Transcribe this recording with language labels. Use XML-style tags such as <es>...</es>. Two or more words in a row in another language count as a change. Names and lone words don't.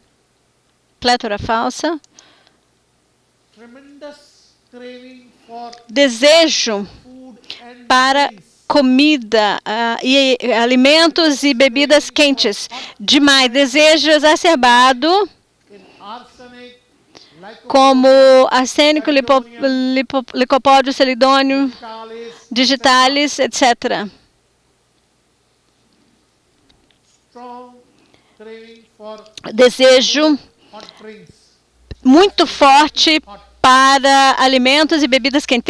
<pt>desejo para comida e alimentos e bebidas quentes, demais, desejo exacerbado, como arsênico, licopódio, celidônio, digitalis, etc. Desejo muito forte para alimentos e bebidas quentes.</pt>